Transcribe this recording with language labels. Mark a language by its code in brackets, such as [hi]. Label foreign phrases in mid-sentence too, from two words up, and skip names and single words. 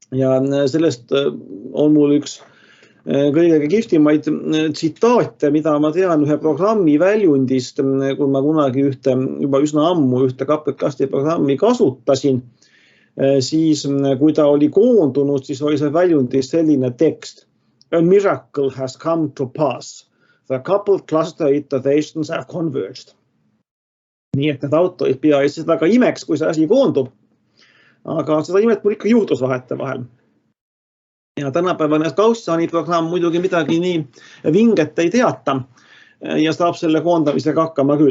[et] ja sellest on mul üks kõige kihvtimaid tsitaate, mida ma tean ühe programmi väljundist, kui ma kunagi juba üsna ammu ühte KPKasti programmi kasutasin, siis kui ta oli koondunud, siis oli see väljundis selline tekst. [en] A miracle has come to pass. The coupled cluster iterations have converged. [et] Nii et need autorid pea seda ka imeks, kui see asi koondub. Aga seda imet mul ikka juhtus vahetevahel. Ja tänapäevane Gaussiani programm muidugi midagi nii vinget ei teata ja saab selle koondamisega hakkama küll.